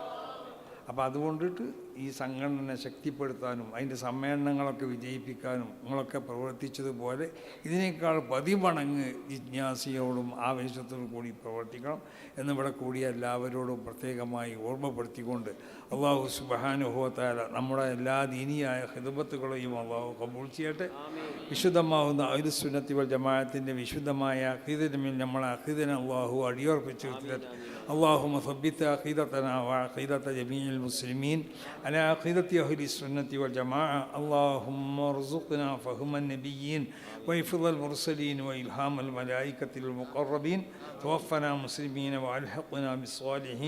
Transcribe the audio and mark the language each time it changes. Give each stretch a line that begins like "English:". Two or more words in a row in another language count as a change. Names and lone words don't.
Malayalam: അപ്പോൾ അതുകൊണ്ടിട്ട് ഈ സംഘടന ശക്തിപ്പെടുത്താനും അതിൻ്റെ സമ്മേളനങ്ങളൊക്കെ വിജയിപ്പിക്കാനും നിങ്ങളൊക്കെ പ്രവർത്തിച്ചതുപോലെ ഇതിനേക്കാൾ 10 മടങ്ങ് ജിജ്ഞാസയോടും ആവേശത്തോടും കൂടി പ്രവർത്തിക്കണം എന്നിവിടെ കൂടിയ എല്ലാവരോടും പ്രത്യേകമായി ഓർമ്മപ്പെടുത്തിക്കൊണ്ട്
Arabic: الله سبحانه وتعالى
Malayalam: നമ്മുടെ എല്ലാ ദീനിയായ ഖിദ്മത്തുകളെയും അല്ലാഹു ഖബൂൽ ചെയ്യട്ടെ. വിശുദ്ധമാവുന്ന
Arabic: أهل السنة والجماعة
Malayalam: വിശുദ്ധമായ അഖീദയിൽ നമ്മളെ അഖീദനെ അല്ലാഹു അടിയുറപ്പിച്ച് നിർത്തട്ടെ.
Arabic: اللهم ثبت عقيدتنا وعقيدة جميع المسلمين على عقيدة أهل السنة والجماعة. اللهم ارزقنا فهم النبيين وحفظ المرسلين وإلهام الملائكة المقربين. توفنا مسلمين وألحقنا بالصالحين.